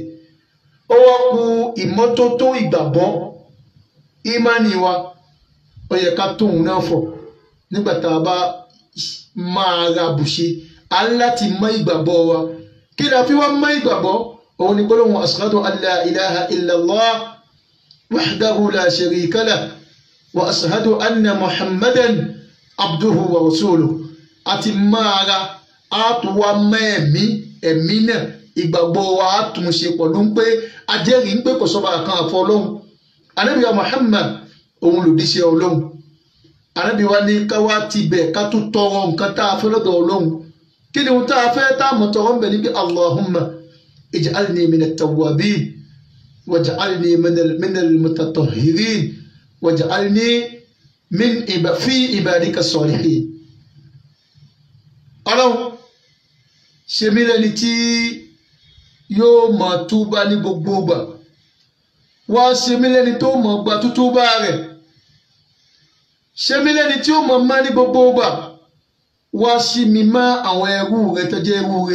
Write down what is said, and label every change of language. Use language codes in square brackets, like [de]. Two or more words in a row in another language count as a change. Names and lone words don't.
[yo] Ó wá kù ìmọ́tótó ìgbàgbọ́, ìmánì wa ó yẹ ká tóun náà fọ̀. Nígbà tá a bá máa ra bùṣe a láti mọ ìgbàgbọ́ wa. Kí la fi wá mọ ìgbàgbọ́? Òun ni gbólóhùn [ar] أشهد أن لا إله إلا الله وحده لا شريك له وأشهد أن محمدا عبده ورسوله. [yo] Àti máa ra a tún wá mọ ẹ̀mí náà ìgbàgbọ́ wa a tún ṣe pẹ̀lú pé ajẹ́rìí ń pé kò sọ́ba kan àfọ Ọlọ́run. Ànábì wa Muhammad òun lòdìṣẹ́ Ọlọ́run. Ànábì wa ní ká wá ti bẹ̀ ká tún tọrọ nǹkan tá a fẹ́ lọ́dọ̀ Ọlọ́run. Kí ni ohun tá a fẹ́ tá a mọ̀ tọrọ ń bẹ̀ ní pé [ar] اللهم اجعلني من التوابين واجعلني من المتطهرين واجعلني في عبادك الصالحين. [yo] Ọlọ́run ṣe mí lẹ́ni tí yóò máa túbá ní gbogbo ìgbà. Wá ṣe mí lẹ́ni tó máa gba tútúbá rẹ̀. Ṣe mí lẹ́ni tí ó mọ̀ má ní gbogbo ìgbà. Wá sí mi má àwọn ẹrú rẹ tó jẹ́ ẹrú rẹ.